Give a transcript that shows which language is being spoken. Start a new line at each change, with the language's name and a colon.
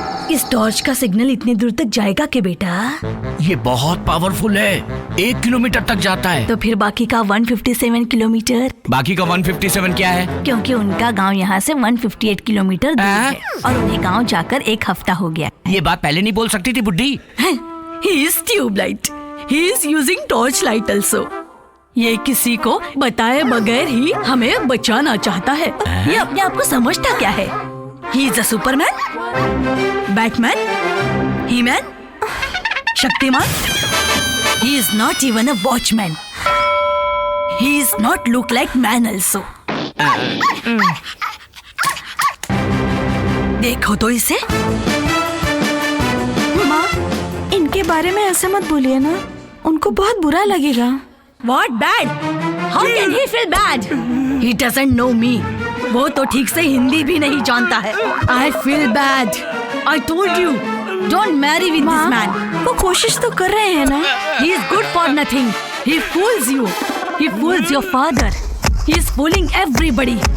Hindi: इस टॉर्च का सिग्नल इतनी दूर तक जाएगा कि बेटा? ये बहुत पावरफुल है, 1 किलोमीटर तक जाता है। तो फिर बाकी का 157 किलोमीटर? बाकी का 157 क्या है? क्योंकि उनका गांव यहाँ से 158 किलोमीटर दूर है और उन्हें गांव जाकर 1 हफ्ता हो गया। ये बात पहले नहीं बोल सकती थी बुड्ढी।
English: He is tubelight, he is using torch light also।
Hindi: ये किसी को बताए बगैर ही हमें बचाना चाहता है। ये अपने आप को समझता क्या है?
English: He is a
Hindi: Superman, Batman, He-Man, Shaktimaan.
English: He is not even a watchman. He is not look like man also.
Hindi: देखो तो इसे। माँ, इनके बारे में ऐसे मत बोलिए ना, उनको बहुत बुरा लगेगा।
English: What bad? How can he feel bad? He doesn't know me.
Hindi: वो तो ठीक से हिंदी भी नहीं जानता है।
English: I feel bad. I told you, don't marry with this man.
Hindi: वो कोशिश तो कर रहे हैं ना।
English: He is good for nothing. He fools you. He fools your father. He is fooling everybody.